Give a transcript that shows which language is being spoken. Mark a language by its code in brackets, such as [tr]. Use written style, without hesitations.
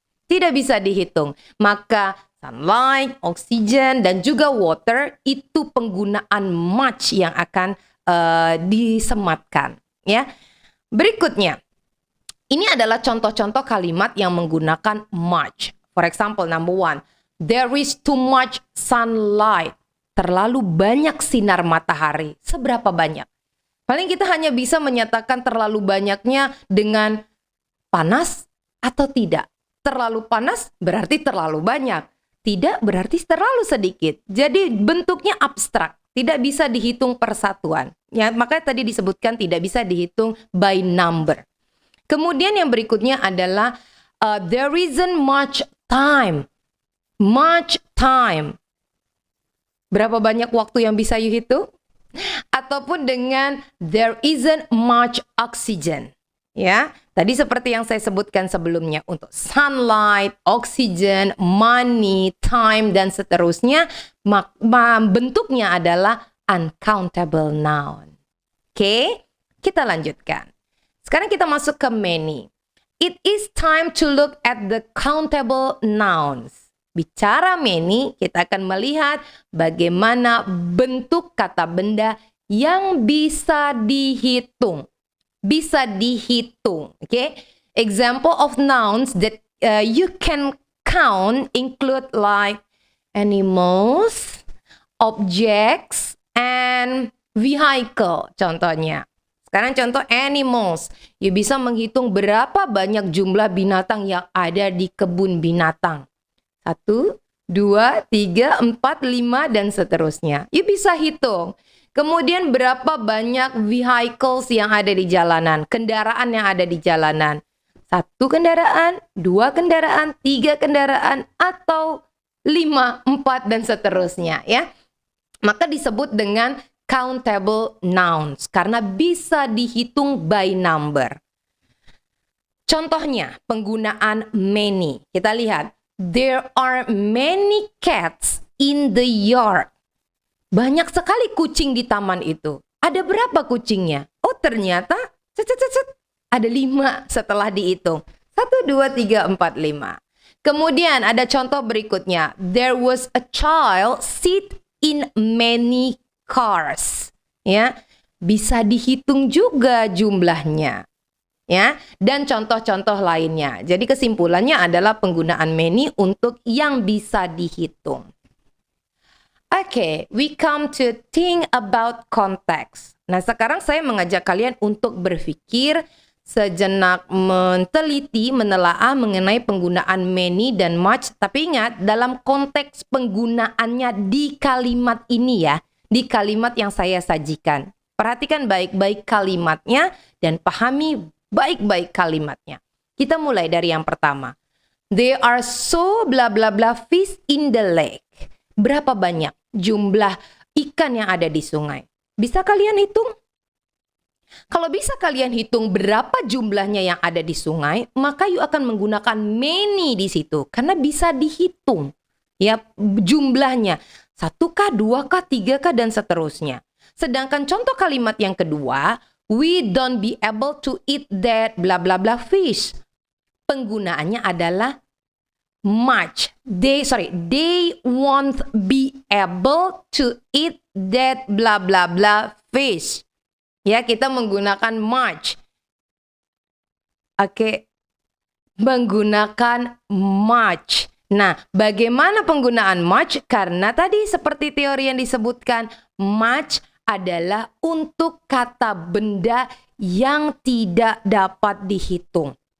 [id] Tidak bisa dihitung. Maka sunlight, oxygen, dan juga water itu penggunaan much yang akan disematkan. Ya. Berikutnya, ini adalah contoh-contoh kalimat yang menggunakan much. [en] For example, number one, there is too much sunlight. [id] Terlalu banyak sinar matahari. Seberapa banyak? Paling kita hanya bisa menyatakan terlalu banyaknya dengan panas atau tidak. Terlalu panas berarti terlalu banyak. Tidak berarti terlalu sedikit. Jadi bentuknya abstrak. Tidak bisa dihitung persatuan. Ya, makanya tadi disebutkan tidak bisa dihitung by number. Kemudian yang berikutnya adalah there isn't much time. Much time. Berapa banyak waktu yang bisa you hitung? [en] Ataupun dengan there isn't much oxygen. [id] Ya, tadi seperti yang saya sebutkan sebelumnya untuk sunlight, oxygen, money, time dan seterusnya, bentuknya adalah uncountable noun. Oke, kita lanjutkan. Sekarang kita masuk ke many. [en] It is time to look at the countable nouns. [id] Bicara many, kita akan melihat bagaimana bentuk kata benda yang bisa dihitung. Bisa dihitung, okay? [en] Example of nouns that you can count include like animals, objects, and vehicle. [id] Contohnya. Sekarang contoh animals. You bisa menghitung berapa banyak jumlah binatang yang ada di kebun binatang. 1, 2, 3, 4, 5, dan seterusnya. You bisa hitung. Kemudian berapa banyak vehicles yang ada di jalanan. Kendaraan yang ada di jalanan. 1 kendaraan, 2 kendaraan, 3 kendaraan, atau 5, 4, dan seterusnya. Ya. Maka disebut dengan countable nouns karena bisa dihitung by number. Contohnya penggunaan many. [en] Kita lihat, there are many cats in the yard. [id] Banyak sekali kucing di taman itu. Ada berapa kucingnya? Oh, ternyata ada 5 setelah dihitung. 1, 2, 3, 4, 5. Kemudian ada contoh berikutnya. There was a child sit in many cars, ya, bisa dihitung juga jumlahnya, ya, dan contoh-contoh lainnya. Jadi kesimpulannya adalah penggunaan many untuk yang bisa dihitung. [en] Okay, we come to think about context. [id] Nah, sekarang saya mengajak kalian untuk berpikir sejenak, meneliti, menelaah mengenai penggunaan many dan much. Tapi ingat, dalam konteks penggunaannya di kalimat ini ya. Di kalimat yang saya sajikan. Perhatikan baik-baik kalimatnya dan pahami baik-baik kalimatnya. Kita mulai dari yang pertama. [en] There are so bla bla bla fish in the lake. [id] Berapa banyak jumlah ikan yang ada di sungai? Bisa kalian hitung? Kalau bisa kalian hitung berapa jumlahnya yang ada di sungai, maka you akan menggunakan many di situ karena bisa dihitung. Ya, jumlahnya 1kah, 2kah, 3kah, dan seterusnya. [en] Sedangkan contoh kalimat yang kedua, we don't be able to eat that bla bla bla fish. [id] Penggunaannya adalah much. [en] They won't be able to eat that bla bla bla fish. [id] Ya, kita menggunakan much. Oke. Menggunakan much. Nah, bagaimana penggunaan much? Karena tadi seperti teori yang disebutkan, much adalah untuk kata benda yang tidak dapat dihitung.